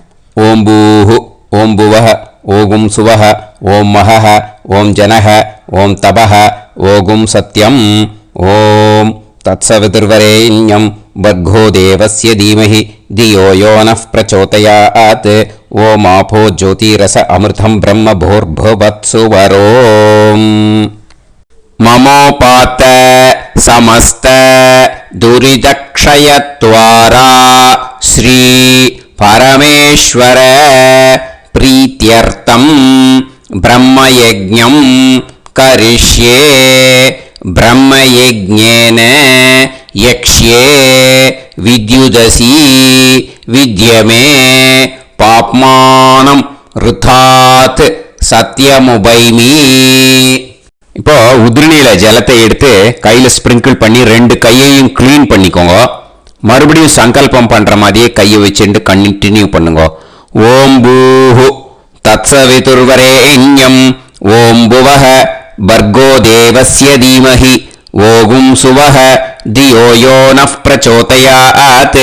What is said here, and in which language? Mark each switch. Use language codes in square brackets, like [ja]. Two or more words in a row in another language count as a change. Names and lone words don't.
[sa] ओम् भूः ओम् भुवः ओं सुवः ओम् महः ओम् जनः ओम् तपः ओं सत्यम्. ओम् तत्सवितुर्वरेण्यं भर्गो देवस्य धीमहि धियो यो नः प्रचोदयात्. ओम् आपो ज्योतीरसः अमृतं ब्रह्म भूर्भुवत्सुवरोम्. ममोपात समस्त दुरितक्षयत्वारा श्री परमेश्वर प्रीत्यर्थं ब्रह्मयज्ञं करिष्ये. ब्रह्मयज्ञेन यक्ष्ये विद्युदसि विद्यमे पाप्मानम् ऋतात् सत्यमुपैमि. [ta] இப்போ உதிரணியில ஜலத்தை எடுத்து கையில ஸ்பிரிங்கிள் பண்ணி 2 கையையும் கிளீன் பண்ணிக்கோங்க. மறுபடியும் சங்கல்பம் பண்ற மாதிரியே கையை வச்சுட்டு கண்டினியூ பண்ணுங்க. [sa] ओम् भूः तत्सवितुर्वरेण्यं ओम् भुवः भर्गो देवस्य धीमहि ओं सुवः धियो यो नः प्रचोदयात्.